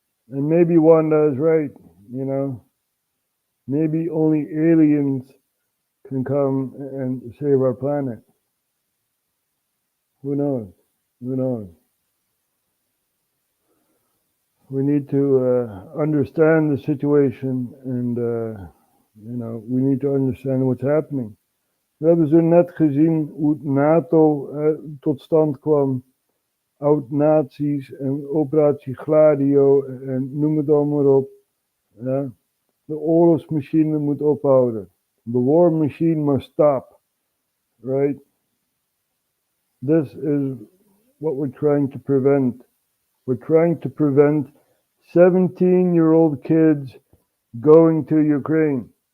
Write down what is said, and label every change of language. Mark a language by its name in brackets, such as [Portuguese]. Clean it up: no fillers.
[English] And maybe Wanda is right, you know. Maybe only aliens can come and save our planet. Who knows? Who knows? We need to understand the situation and, you know, we need to understand what's happening. [Dutch] We hebben zo net gezien hoe NATO tot stand kwam oud-nazi's en operatie Gladio en noem het allemaal maar op. Ja. De oorlogsmachine moet ophouden. [English] The war machine must stop. Right? This is what we're trying to prevent. We're trying to prevent 17-year-old kids going to Ukraine.